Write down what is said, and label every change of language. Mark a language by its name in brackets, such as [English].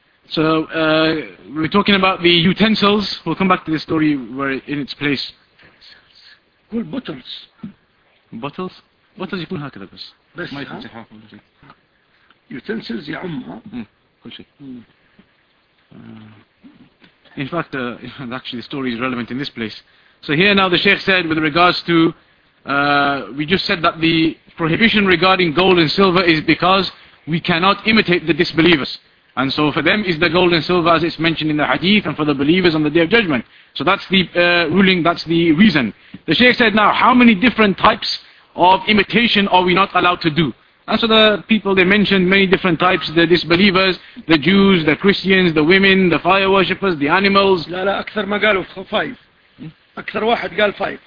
[English] So we're talking about the utensils. We'll come back to the story where in its place. Cool bottles. Bottles? [Arabic] Bottles يكون هكذا بس. بس. Utensils يا عم. كل شيء. [English] In fact, actually, the story is relevant in this place. So here now, the Sheikh said with regards to. We just said that the prohibition regarding gold and silver is because we cannot imitate the disbelievers. And so for them is the gold and silver as it's mentioned in the hadith, and for the believers on the Day of Judgment. So that's the ruling, that's the reason. The Shaykh said, now how many different types of imitation are we not allowed to do? And so the people, they mentioned many different types, the disbelievers, the Jews, the Christians, the women, the fire worshippers, the animals. [Arabic] لا لا أكثر ما قالوا five. أكثر واحد قال five.